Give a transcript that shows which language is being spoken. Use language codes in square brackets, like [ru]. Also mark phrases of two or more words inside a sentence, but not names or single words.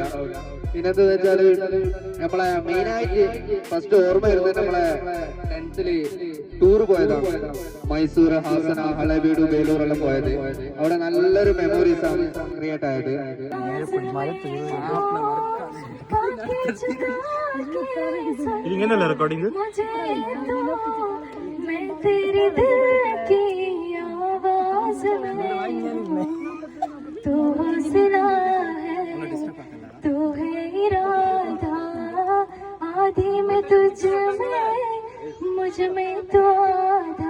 [ml] പിന്നെന്താ വെച്ചാല് നമ്മളെ മെയിനായിട്ട് ഫസ്റ്റ് ഓർമ്മ വരുന്നത് നമ്മളെ 10th ടൂർ പോയതാണ്. മൈസൂർ, ഹാസന, ഹളബീഡു, ബേലൂർ എല്ലാം പോയത്. അവിടെ നല്ലൊരു മെമ്മറീസ് ആണ് ക്രിയേറ്റ് ആയത്. ഇങ്ങനെയല്ല റെക്കോർഡിംഗ്. [hi] तू हौसला है, तू है इरादा, आधी में तुझ में, मुझ में तू आधा,